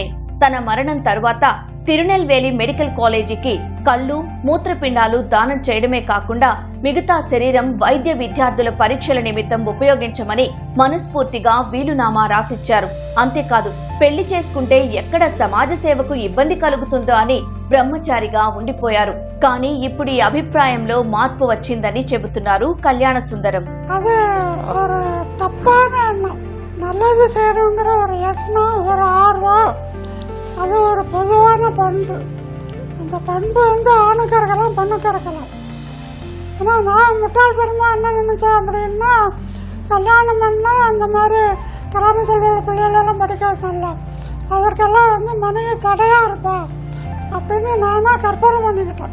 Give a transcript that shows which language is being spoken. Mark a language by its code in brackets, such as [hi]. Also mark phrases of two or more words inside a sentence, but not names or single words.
[te] తన మరణం తరువాత తిరునెల్వేలి మెడికల్ కాలేజీకి కళ్ళు, మూత్రపిండాలు దానం చేయడమే కాకుండా మిగతా శరీరం వైద్య విద్యార్థుల పరీక్షల నిమిత్తం ఉపయోగించమని మనస్ఫూర్తిగా వీలునామా రాసిచ్చారు. అంతేకాదు, పెళ్లి చేసుకుంటే ఎక్కడ సమాజ సేవకు ఇబ్బంది కలుగుతుందో అని బ్రహ్మచారిగా ఉండిపోయారు. కానీ ఇప్పుడు ఈ అభిప్రాయంలో మార్పు వచ్చిందని చెబుతున్నారు కళ్యాణ సుందరం. [ta] அது ஒரு தப்பான எண்ணம். நல்லது செய்யணுங்கிற ஒரு எண்ணம், ஒரு ஆர்வம், அது ஒரு பொதுவான பண்பு. அந்த பண்பு ஆணுக்கு இருக்கலாம், பெண்ணுக்கு இருக்கலாம். ஏன்னா நான் முட்டாள்தனமாக என்ன நினைச்சேன் அப்படின்னா, கல்யாணம் பண்ணால் அந்த மாதிரி கிராம செல்வ பிள்ளைகளெல்லாம் படிக்க வச்சோம்ல, அதற்கெல்லாம் மனைவி தடையாக இருப்பா அப்படின்னு நான் தான் கற்பனை பண்ணிக்கிட்டேன்.